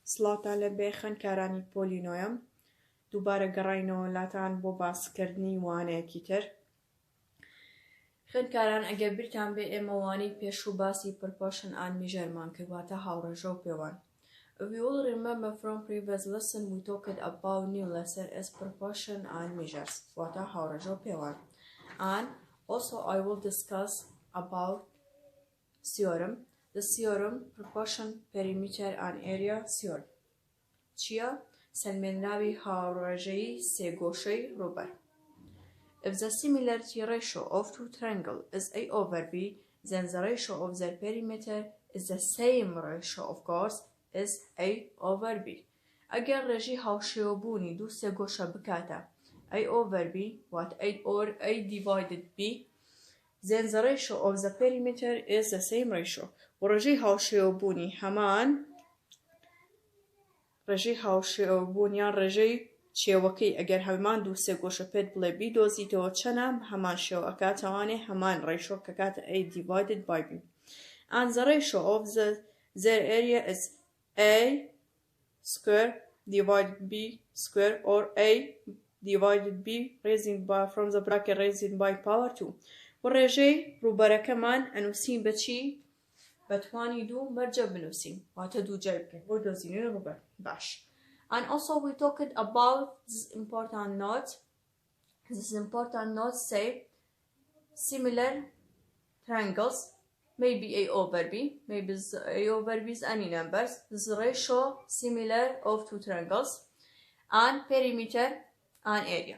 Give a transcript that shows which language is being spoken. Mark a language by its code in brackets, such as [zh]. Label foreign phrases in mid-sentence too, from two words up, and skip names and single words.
[ckb] سڵاتان لەبێ خوێندکارانی پۆلی نۆیەم. دووبارە گەڕاینەوە لاتان بۆ باسکردنی وانەیەکی تر. خوێندکاران ئەگەر بیرتان بێ ئێمە وانەی پێشوو باسی [en] proportion and measurement [ckb] کردواتە هاوڕێژە و پێوان. [en] We will remember from previous lesson we talked about new lesson as proportion and measures [ckb] واتە هاوڕێژە و پێوان. [en] And also I will discuss about theorem. The theorem proportion, perimeter and area theorem. [ckb] چییە؟ سەلمێنراوی هاوڕێژەیی سێگۆشەی ڕووبەر. [en] If the similarity ratio of two triangles is A over B, then the ratio of their perimeter is the same ratio, of course, is A over B. [ckb] ئەگەر ڕێژی هاوشێوەبوونی دوو سێگۆشە بکاتە [en] A over B, what A divided B, then the ratio of the perimeter is the same ratio. [ckb] و ڕێژەی هاوشێوەبوونی هەمان ڕێژەی هاوشێوەبوونیان ڕێژەی شێوەکەی ئەگەر هەمان دوو سێگۆشە پێت بڵێ بیدۆزیتەوە چەنە هەمان شێوە ئەکاتەوانێ هەمان ڕێشۆ کە کاتە [en] A divided by B. And the ratio of their area is A square divided B square or A divided B raising by from the bracket raising by power 2. [ckb] و ڕێژەی ڕووبەرەکەمان ئەنووسین بەچی؟ بەتوانی دوو مەرجە بنووسین واتە دوو جای بکەین بۆ دۆزینەوەی ڕووبەر. باش. [en] And also we talked about this important note. This important note say similar triangles, maybe A over B, maybe A over B is any numbers. This ratio similar of two triangles and perimeter and area.